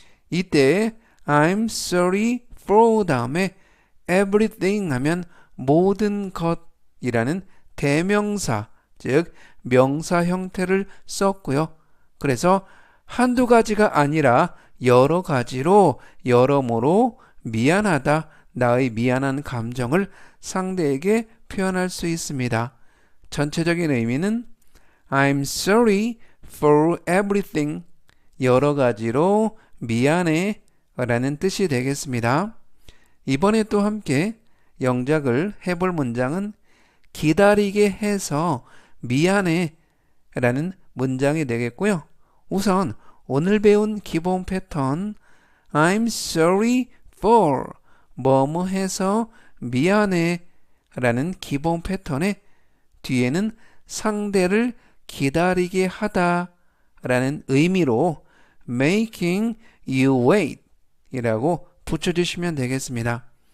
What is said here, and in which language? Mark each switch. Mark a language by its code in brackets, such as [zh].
[ko] 이때 [en] I'm sorry for [ko] 다음에 everything 하면 모든 것이라는 대명사 즉 명사 형태를 썼고요. 그래서 한두 가지가 아니라 여러 가지로 여러모로 미안하다, 나의 미안한 감정을 상대에게 표현할 수 있습니다. 전체적인 의미는 [en] I'm sorry for everything. [ko] 여러 가지로 미안해 라는 뜻이 되겠습니다. 이번에 또 함께 영작을 해볼 문장은 기다리게 해서 미안해 라는 문장이 되겠고요. 우선 오늘 배운 기본 패턴 [en] I'm sorry for [ko] 뭐뭐 해서 미안해 라는 기본 패턴의 뒤에는 상대를 기다리게 하다 라는 의미로 [en] making you wait [ko] 이라고 붙여주시면 되겠습니다.